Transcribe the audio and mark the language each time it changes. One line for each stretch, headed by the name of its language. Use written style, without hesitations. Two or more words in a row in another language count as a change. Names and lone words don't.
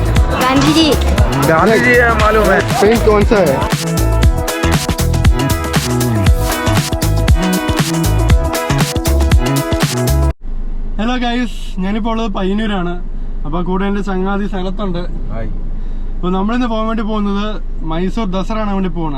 Hindi: गांधी जी। गांधी जी है, मालूम है। पेंट कौन सा है?
English: hello guys,
Malayalam: ഞാനിപ്പോൾ ഉള്ളത് പയ്യന്നൂരാണ്. അപ്പോൾ കൂടെ എൻ്റെ ചങ്ങാതി സ്ഥലത്തുണ്ട്. അപ്പോൾ നമ്മളിന്ന് പോകാൻ വേണ്ടി പോകുന്നത് മൈസൂർ ദസറ ആണ് വേണ്ടി പോകുന്നത്.